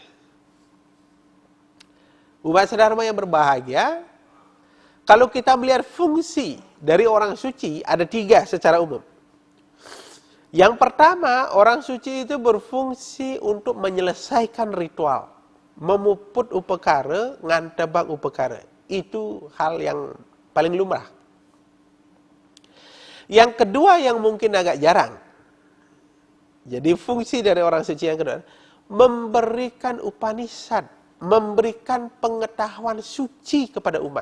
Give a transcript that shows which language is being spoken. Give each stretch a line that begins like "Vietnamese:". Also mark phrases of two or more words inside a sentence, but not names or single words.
Indonesian: Umat sedharma yang berbahagia, kalau kita melihat fungsi dari orang suci, ada 3 secara umum. Yang pertama, orang suci itu berfungsi untuk menyelesaikan ritual.
Balinese: Memuput upekara, ngantebang upekara.
Indonesian: Itu hal yang paling lumrah. Yang kedua yang mungkin agak jarang. Jadi fungsi dari orang suci yang kedua, memberikan upanishad, memberikan pengetahuan suci kepada umat.